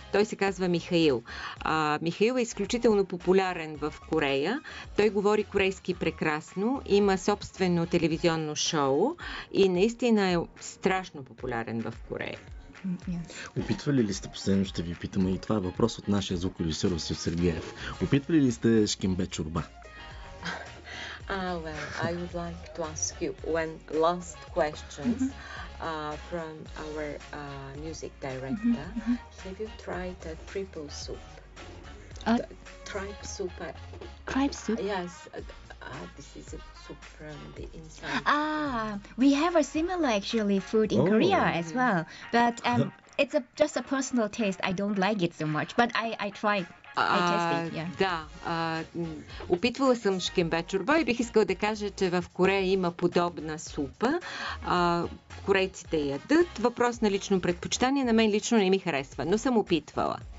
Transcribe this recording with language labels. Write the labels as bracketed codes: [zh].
[bg] Той се казва Михайлов. Михайлов е изключително популярен в Корея. Той говори корейски прекрасно, има собствено телевизионно шоу и наистина е страшно популярен в Корея. Опитвали ли сте, последно ще ви питаме, и това е въпрос от нашия звукорежисьор Васил Сергеев. Опитвали ли сте шкембе чорба? [en] Well, I would like to ask you one last questions from our music director. Have you tried a triple soup? Tripe soup. Tripe soup? Yes. This is a soup from the inside. We have a similar actually food in Korea as well, but it's just a personal taste. I don't like it so much, but I tried. [bg] Да, опитвала съм шкембе чорба и бих искала да кажа, че в Корея има подобна супа. Корейците ядат. Въпрос на лично предпочитание. На мен лично не ми харесва, но съм опитвала.